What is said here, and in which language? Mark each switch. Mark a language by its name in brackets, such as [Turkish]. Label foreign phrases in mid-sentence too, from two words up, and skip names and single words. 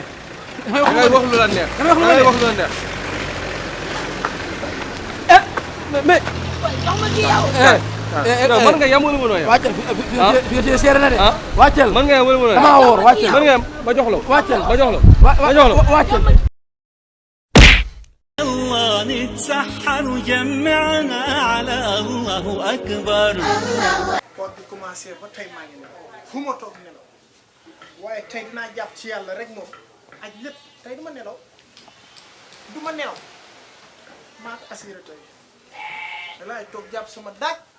[Wolof] da ngay wax lu la neex. damay wax lu la neex mais Boy jox ma kii yow. non mën nga yam wala mënoo yam. wàccal fi nga seere na de wàccal mën nga yam wala mënoo yam. damaa woor wàccal mën nga yam ma jox la. wàccal ma jox la. wàccal [Arabic] يلا نتسحر وجمعنا على الله أكبر. [Wolof] koor bi commencé ba tey maa ngi nelaw fu ma toog nelaw waaye tey dinaa jàpp ci yàlla rek moom aj lépp tey du ma nelaw maa ko assuré tey dalaay toog jàpp sama daaj